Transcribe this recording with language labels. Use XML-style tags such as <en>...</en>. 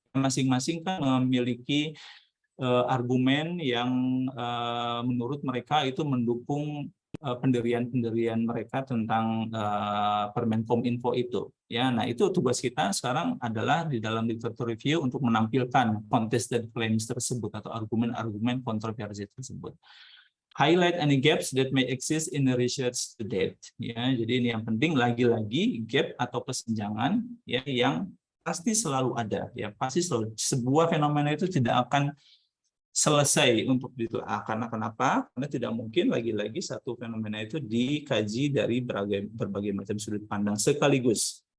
<id>Masing-masing kan memiliki argumen yang menurut mereka itu mendukung pendirian mereka tentang Permenkominfo itu. Ya, nah itu tugas kita sekarang adalah di dalam literature review untuk menampilkan</id> <en>contested claims</en> <id>tersebut atau argumen-argumen kontroversi tersebut.</id> <en>highlight any gaps that may exist in the research to date.</en> <id>Ya, jadi ini yang penting, lagi-lagi gap atau kesenjangan ya yang pasti selalu ada. Ya, pasti selalu, sebuah fenomena itu tidak akan selesai untuk ditelaah. Karena kenapa? Karena tidak mungkin lagi-lagi satu fenomena itu dikaji dari berbagai macam sudut pandang sekaligus.</id>